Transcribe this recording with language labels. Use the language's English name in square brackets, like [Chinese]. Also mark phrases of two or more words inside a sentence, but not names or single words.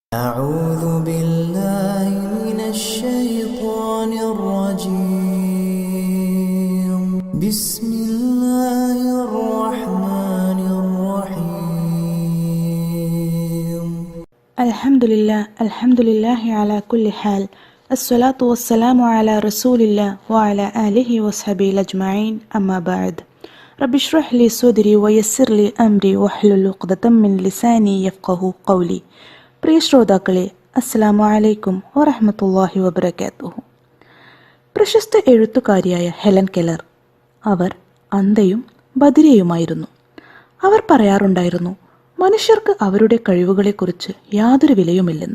[Arabic] أعوذ بالله من الشيطان الرجيم بسم الله الرحمن الرحيم الحمد لله على كل حال الصلاة والسلام على رسول الله وعلى آله وصحبه أجمعين أما بعد رب اشرح لي صدري ويسر لي أمري واحلل عقدة من لساني يفقهوا قولي. [Malayalam] പ്രിയ ശ്രോതാക്കളെ, [Arabic] السلام عليكم ورحمة الله وبركاته. [Malayalam] പ്രശസ്ത എഴുത്തുകാരിയായ ഹെലൻ കെല്ലർ, അവർ അന്ധയും ബധിരയുമായിരുന്നു. അവർ പറയാറുണ്ടായിരുന്നു, മനുഷ്യർക്ക് അവരുടെ കഴിവുകളെക്കുറിച്ച് യാതൊരു വിലയുമില്ലെന്ന്.